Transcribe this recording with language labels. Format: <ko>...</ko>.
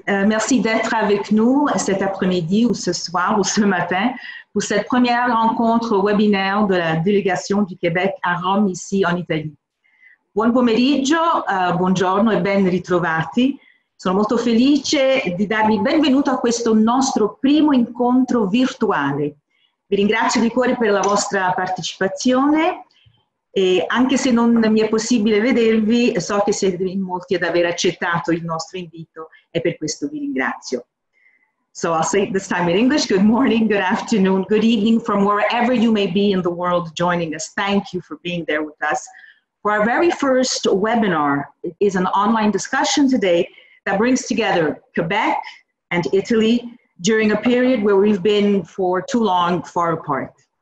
<fr>Merci d'être avec nous cet après-midi ou ce soir ou ce matin pour cette première rencontre webinaire de la délégation du Québec à Rome, ici en Italie.</fr> <it>Buon pomeriggio, buongiorno e ben ritrovati. Sono molto felice di darvi il benvenuto a questo nostro primo incontro virtuale. Vi ringrazio di cuore per la vostra partecipazione. E anche se non mi è possibile vedervi, so che siete in molti ad aver accettato il nostro invito e per questo vi ringrazio.</it> <en>So I'll say it this time in English. Good morning, good afternoon, good evening from wherever you may be in the world joining us. Thank you for being there with us. For our very first webinar, it is an online discussion today that brings together Quebec and Italy during a period where we've been for too long far apart.</en>